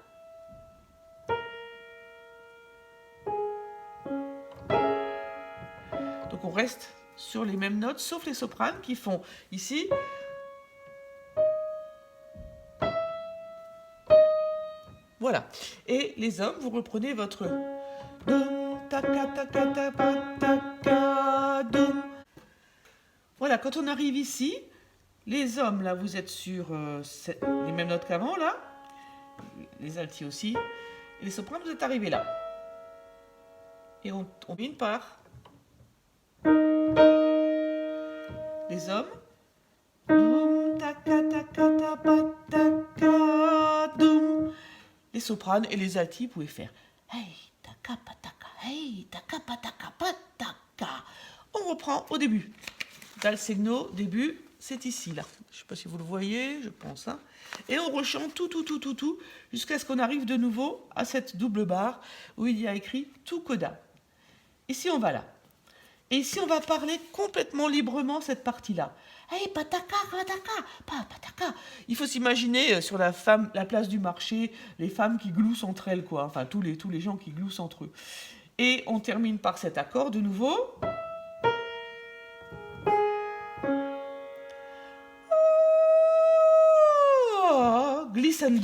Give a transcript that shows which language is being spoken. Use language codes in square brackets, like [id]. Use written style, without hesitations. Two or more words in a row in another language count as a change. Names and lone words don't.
[fr] Donc on reste sur les mêmes notes, sauf les sopranes qui font ici. Voilà. Et les hommes, vous reprenez votre dum, taka, taka, taka, taka, dum. Voilà, quand on arrive ici, les hommes, là, vous êtes sur les mêmes notes qu'avant, là. Les altis aussi. Et les sopranes, vous êtes arrivés là. Et on termine par les hommes. Dum, taka, taka, taka, taka, dum. Les sopranes et les altis, vous pouvez faire hey, taka, pataka, hey, taka, pataka, pataka. On reprend au début. [it] Dal segno, [fr] début, c'est ici, là. Je ne sais pas si vous le voyez, je pense. Hein. Et on rechante tout, jusqu'à ce qu'on arrive de nouveau à cette double barre où il y a écrit tout coda. Ici, on va là. Et ici, on va parler complètement librement cette partie-là. Hey, pataka, pataka, pataka. Il faut s'imaginer sur la place du marché, les femmes qui gloussent entre elles, quoi. Enfin, tous les gens qui gloussent entre eux. Et on termine par cet accord de nouveau. Oh, glissando.